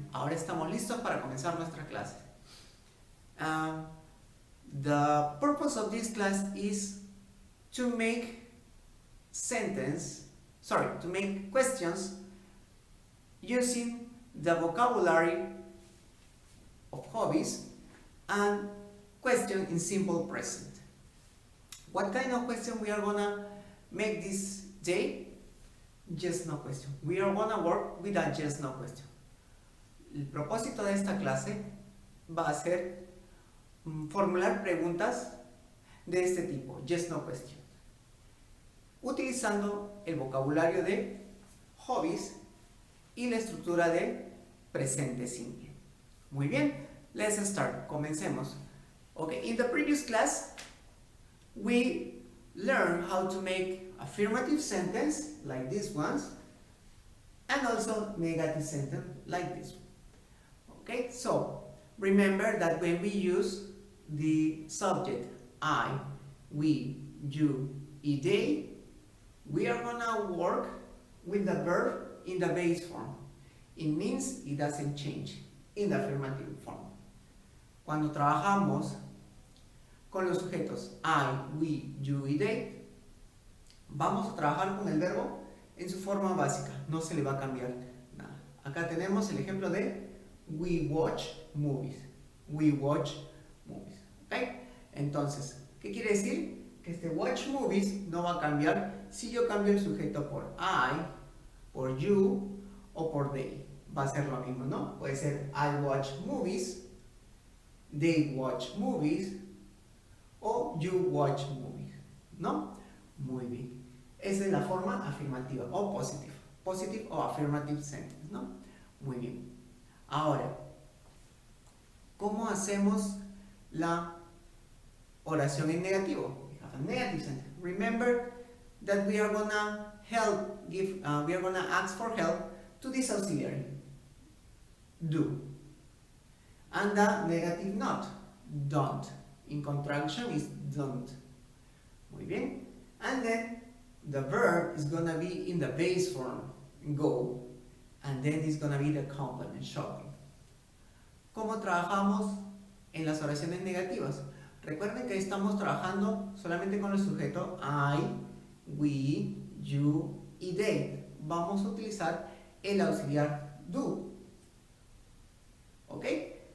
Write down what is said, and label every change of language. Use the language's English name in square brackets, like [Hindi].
[Spanish] Ahora estamos listos para comenzar nuestra clase. [English] The purpose of this class is to make questions using the vocabulary of hobbies and question in simple present. What kind of question we are gonna make this day? Yes, no question. We are gonna work with a yes, no question. [Spanish] El propósito de esta clase va a ser formular preguntas de este tipo, yes, no question, utilizando el vocabulario de hobbies y la estructura de presente simple. Muy bien, let's start. Comencemos. [English] Okay, in the previous class, we learned how to make affirmative sentence like these ones and also negative sentence like this one. Okay, so remember that when we use the subject I, we, you, they, we are gonna work with the verb in the base form. It means it doesn't change in the affirmative form. [Spanish] Cuando trabajamos con los sujetos I, we, you y they, vamos a trabajar con el verbo en su forma básica, no se le va a cambiar nada. Acá tenemos el ejemplo de we watch movies. We watch movies. ¿Ok? Entonces, ¿qué quiere decir? Que este watch movies no va a cambiar si yo cambio el sujeto por I, por you o por they. Va a ser lo mismo, ¿no? Puede ser I watch movies, they watch movies o you watch movies, ¿no? Muy bien. Esa es la forma afirmativa o positive. Positive o affirmative sentence, ¿no? Muy bien. Ahora, ¿cómo hacemos la oración en negativo? [English] We have a negative sentence. Remember that we are gonna we are gonna ask for help to this auxiliary, do, and the negative not, don't. In contraction is don't. Muy bien. And then the verb is gonna be in the base form, go, and then it's gonna be the complement, shopping. [Spanish] ¿Cómo trabajamos en las oraciones negativas? Recuerden que estamos trabajando solamente con el sujeto I, we, you y they. Vamos a utilizar el auxiliar do. ¿Ok?